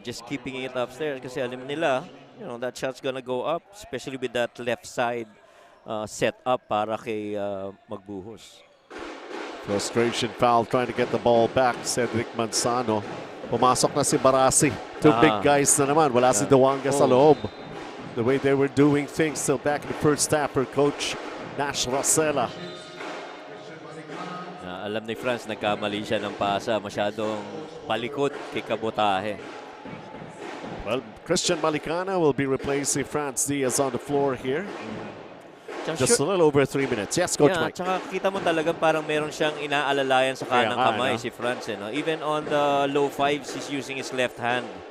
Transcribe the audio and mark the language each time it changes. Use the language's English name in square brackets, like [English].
[English] Just keeping it upstairs [Filipino] kasi alam nila, [English] you know, that shot's gonna go up, especially with that left side set up para kay Magbuhos. Frustration foul trying to get the ball back. [Filipino] Cedric Manzano. Pumasok na si Barasi. [English] Two big guys [Filipino] na naman. Wala si Dawanga sa loob. [English] The way they were doing things still back in the first half for Coach Nash Rosella. [Filipino] Alam ni France, nagkamali siya ng pasa. Masyadong palikot kay Cabotaje. [English] Well, Christian Malicana will be replacing France Diaz on the floor here. Just a little over 3 minutes. Yes, Coach Mike. [Filipino] Tsaka kita mo talagang parang meron siyang inaalalayan sa kanang kamay si France. No? [English] Even on the low fives, he's using his left hand.